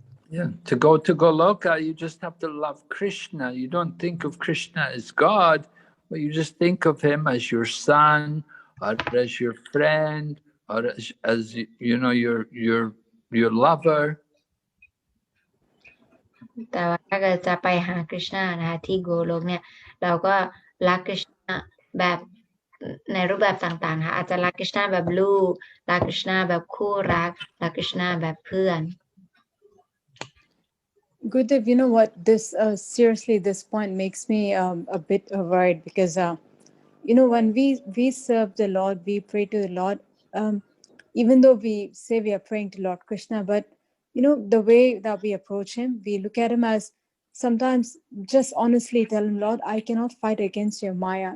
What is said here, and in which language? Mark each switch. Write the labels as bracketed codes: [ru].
[en] Yeah, to go to Goloka, you just have to love Krishna. You don't think of Krishna as God, but you just think of him as your son, or as your friend, or as you know, your lover. [th] แต่ว่าถ้าเกิดจะไปหากฤษณานะคะที่โกโลกเนี่ยเราก็รักกฤษณาแบบในรูปแบบต่างๆค่ะอาจจะรักกฤษณาแบบลูกรักกฤษณาแบบคู่รักรักกฤษณาแบบเพื่อน [en] Gurudev, you know what? This seriously, this point makes me a bit worried because you know, when we serve the Lord, we pray to the Lord. Even though we say we are praying to Lord Krishna, but you know, the way that we approach him, we look at him as sometimes just honestly tell him, Lord, I cannot fight against your Maya.